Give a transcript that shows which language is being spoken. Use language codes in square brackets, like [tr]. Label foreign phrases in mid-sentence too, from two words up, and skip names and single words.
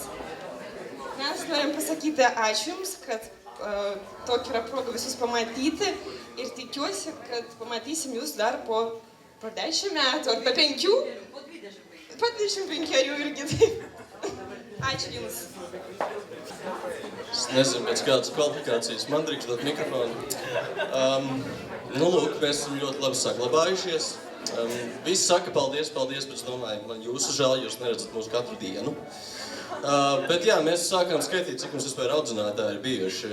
[lt] Mes norim pasakyti ačiū jums, kad tokia yra proga visus pamatyti ir tikiuosi, kad pamatysim jūs dar po 10 metų ar po 5. Po 25 irgi taip. Ačiū jums. [lv] Es nezinu, pēc kādas kvalifikācijas man drīkst dot mikrofonu. Lūk, mēs esam ļoti labi saglabājušies. Visi saka paldies, bet es domāju, man jūsu žēl, jūs neredzat mūs katru dienu. Bet jā, mēs sākām skaitīt, cik mums vispār audzinātāji ir bijuši.